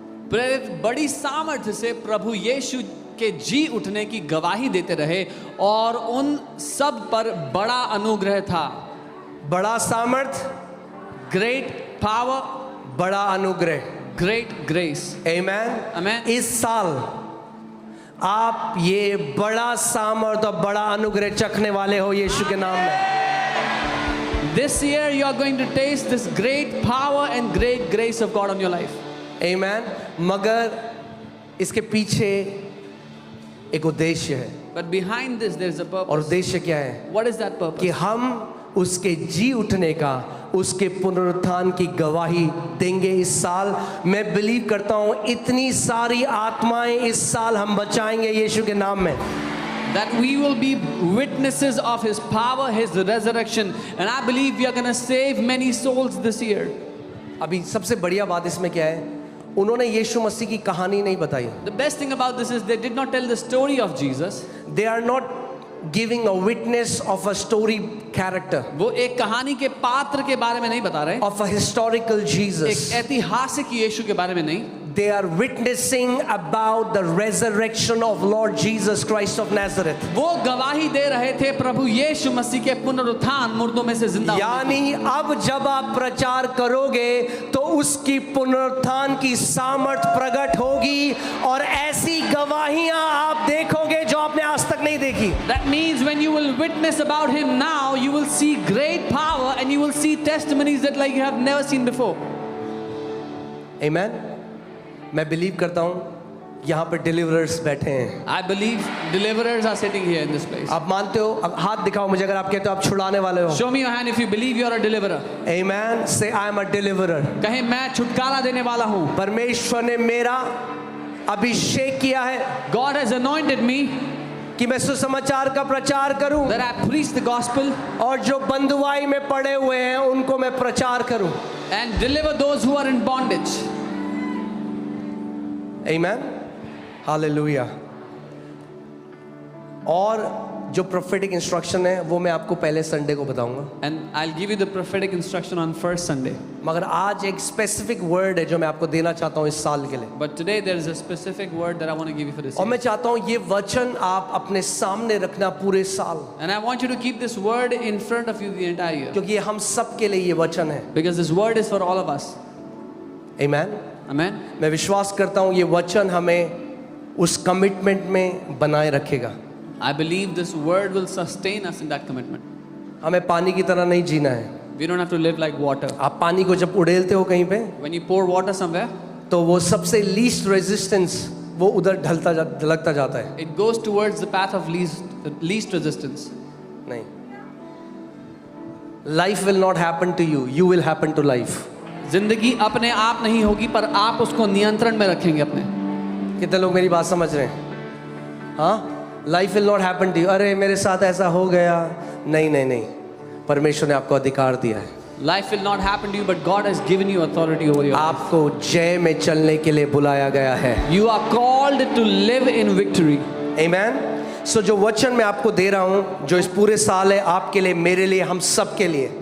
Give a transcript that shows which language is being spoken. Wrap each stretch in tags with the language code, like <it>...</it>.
<hi>प्रेरित बड़ी सामर्थ्य से प्रभु यीशु के जी उठने की गवाही देते रहे और उन सब पर बड़ा अनुग्रह था. बड़ा सामर्थ,</hi> <en>Great power,</en> <hi>बड़ा अनुग्रह।</hi> <en>great grace.</en> <hi>आमेन।</hi> <en>Amen.</en> <hi>इस साल आप ये बड़ा सामर्थ और बड़ा अनुग्रह चखने वाले हो यीशु के नाम में।</hi> <en>This year you are going to taste this great power and great grace of God on your life.</en> <hi>आमेन। मगर इसके पीछे एक उद्देश्य है।</hi> <en>But behind this there is a</en> <hi>और</hi> <en>purpose.</en> <hi>उद्देश्य क्या है?</hi> <en>What is that purpose?</en> <hi>कि हम उसके जी उठने का, उसके पुनरुत्थान की गवाही देंगे इस साल। मैं बिलीव करता हूँ इतनी सारी आत्माएं इस साल हम बचाएंगे यीशु के नाम में।</hi> <en>That we will be witnesses of His power, His resurrection, and I believe we are going to save many souls this year.</en> <hi>अभी सबसे बढ़िया बात इसमें क्या है? उन्होंने यीशु मसीह की कहानी नहीं बताई।</hi> <en>The best thing about this is they did not tell the story of Jesus. They are not giving a witness of a story character,</en> <hi>वो एक कहानी के पात्र के बारे में नहीं बता रहे,</hi> <en>of a historical</en> <hi>एक</hi> <en>Jesus.</en> <hi>ऐतिहासिक यीशु के बारे में नहीं।</hi> <en>They are witnessing about the resurrection of Lord Jesus Christ of Nazareth.</en> <hi>वो गवाही दे रहे थे प्रभु यीशु मसीह के पुनरुत्थान, मुर्दों में से जिंदा होने यानी अब जब आप प्रचार करोगे तो उसकी पुनरुत्थान की सामर्थ प्रकट होगी और ऐसी गवाहियां आप देखोगे जो आपने आज तक नहीं देखी। की।</hi> <en>That means when you will witness about Him now, you will see great power and you will see testimonies that like you have never seen before. Amen.</en> <hi>मैं बिलीव करता हूँ यहाँ पर डिलीवरर्स बैठे हैं।</hi> <en>I believe deliverers are sitting here in this place.</en> <hi>आप मानते हो? अब हाथ दिखाओ मुझे अगर आप कहते हो आप छुड़ाने वाले हो।</hi> <en>Show me your hand if you believe you are a deliverer. Amen. Say I am a deliverer.</en> <hi>कहें मैं छुटकारा देने वाला हूँ। परमेश्वर ने मेरा अभिषेक किया है</hi> <en>God has anointed me</en> <hi>कि मैं सुसमाचार का प्रचार करूं</hi> <en>that I preach the gospel</en> <hi>और जो बंधुआई में पड़े हुए हैं उनको मैं प्रचार करूं।</hi> <en>and deliver those who are in bondage. Amen. Hallelujah.</en> <hi>और जो</hi> <en>prophetic instruction</en> <hi>है वो मैं आपको पहले संडे को बताऊंगा।</hi> <en>And I'll give you the prophetic instruction on first Sunday.</en> <hi>मगर आज एक</hi> <en>specific word</en> <hi>है जो मैं आपको देना चाहता हूँ इस साल के लिए।</hi> <en>But today there is a specific word that I want to give you for this</en> <hi>और</hi> <en>year.</en> <hi>मैं चाहता हूँ ये वचन आप अपने सामने रखना पूरे साल,</hi> <en>And I want you to keep this word in front of you the entire year.</en> <hi>क्योंकि ये हम सब के लिए ये वचन है।</hi> <en>Because this word is for all of us. Amen. Amen.</en> <hi>मैं विश्वास करता हूँ ये वचन हमें उस कमिटमेंट में बनाए रखेगा।</hi> <en>I believe this word will sustain us in that commitment.</en> <hi>हमें पानी की तरह नहीं जीना है।</hi> <en>We don't have to live like water.</en> <hi>आप पानी को जब उड़ेलते हो कहीं पे</hi> <en>When you pour water somewhere,</en> <hi>तो वो सबसे</hi> <en>least resistance</en> <hi>वो उधर ढलता जाता है।</hi> <en>it goes towards the path of least resistance. नहीं, life will not happen to you, you will happen to life.</en> <hi>जिंदगी अपने आप नहीं होगी पर आप उसको नियंत्रण में रखेंगे अपने। कितने लोग मेरी बात समझ रहे हैं? हाँ,</hi> <en>Life will not happen to you.</en> <hi>अरे मेरे साथ ऐसा हो गया, नहीं नहीं नहीं, परमेश्वर ने आपको अधिकार दिया है।</hi> <en>Life will not happen to you, but God has given you authority over your life.</en> <hi>आपको जय में चलने के लिए बुलाया गया है।</hi> <en>You are called to live in victory.</en> <hi>आमेन। सो जो वचन मैं आपको दे रहा हूँ जो इस पूरे साल है आपके लिए, मेरे लिए, हम सब के लिए,</hi>